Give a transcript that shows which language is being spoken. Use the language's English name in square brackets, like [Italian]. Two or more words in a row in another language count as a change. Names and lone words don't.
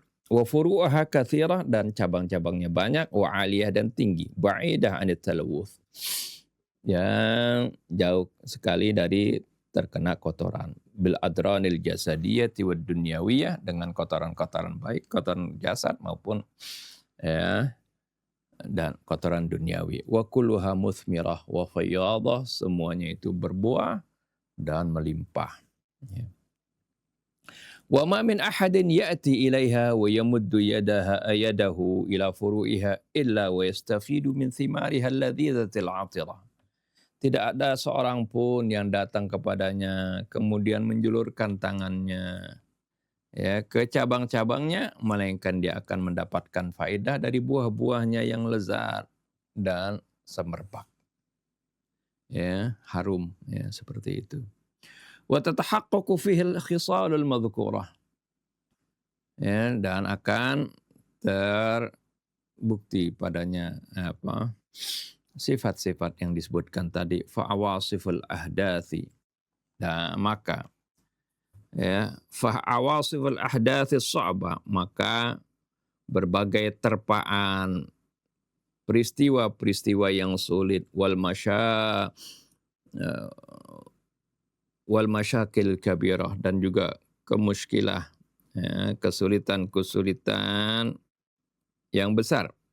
[Arabic] وفروعها كثيرة, [Indonesian] dan cabang-cabangnya banyak, [Arabic] وعالية, [Indonesian] dan tinggi, [Arabic] بعيدة عن التلوث, [Indonesian] yang jauh sekali dari terkena kotoran, [Arabic] بالأدران الجسدية والدنيوية, [Indonesian] dengan kotoran-kotoran baik, kotoran jasad maupun ya dan kotoran duniawi. [Arabic] وكلها مثمرة وفياضة, [Indonesian] semuanya itu berbuah dan melimpah. Ya. [Arabic] وما من أحد يأتي إليها ويمد يده إلى فروعها إلا ويستفيد من ثمارها اللذيذة العطرة. [Indonesian] Tidak ada seorang pun yang datang kepadanya kemudian menjulurkan tangannya ya ke cabang-cabangnya, melainkan dia akan mendapatkan faedah dari buah-buahnya yang lezat dan semerbak, ya harum, ya seperti itu. [Arabic] وتتحقق فيه الخصال المذكورة, [Indonesian] ya, dan akan terbukti padanya sifat-sifat yang disebutkan tadi, [Arabic] فعواصف الأحداث. [Indonesian] Nah, maka ya [Arabic] فعواصف الأحداث صعبة, [Indonesian] maka berbagai terpaan peristiwa-peristiwa yang sulit, [Arabic] والمشاكل الكبيرة, [Indonesian] dan juga kemuskilah, ya, kesulitan-kesulitan yang besar.